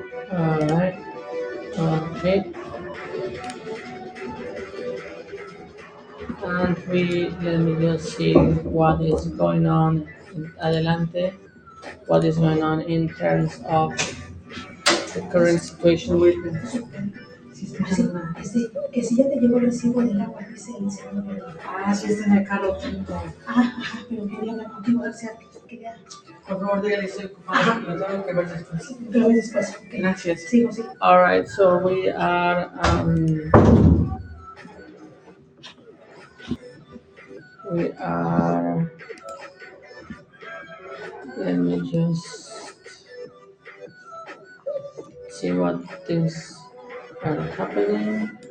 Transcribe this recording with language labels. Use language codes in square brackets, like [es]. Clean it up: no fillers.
[en] Alright. Okay. And let me just see what is going on in adelante, what is going on in terms of the current situation with [es] Sí, que si ya te llegó el recibo del agua, dice el segundo medio. Ah, sí, está en el carro quinto. Pero quería hablar contigo, a ver si quería. Por favor, dígale, estoy ocupado. Lo tengo que ver después. Lo ves después. Ok. Gracias. Sigo, sí. [en] Alright, so we are, let me just see what things are happening.